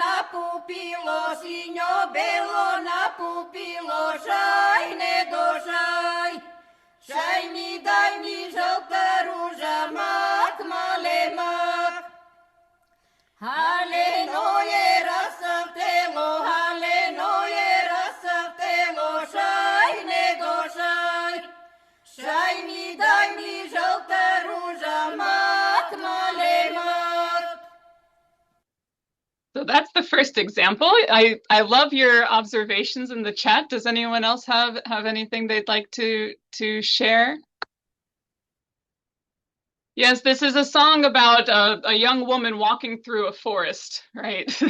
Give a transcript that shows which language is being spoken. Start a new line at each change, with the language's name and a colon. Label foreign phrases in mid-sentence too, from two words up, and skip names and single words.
Romany: pupilo, sinjo belo na pupilo, šaj ne došaj. Šaj mi daj mi žolta ruža, mak male mak. Halenoje rasavtelo, halenoje rasavtelo, šaj ne došaj. Šaj mi daj mi žolta ruža, mak male mak.
English: So that's the first example. I love your observations in the chat. Does anyone else have anything they'd like to share? Yes, this is a song about a young woman walking through a forest, right?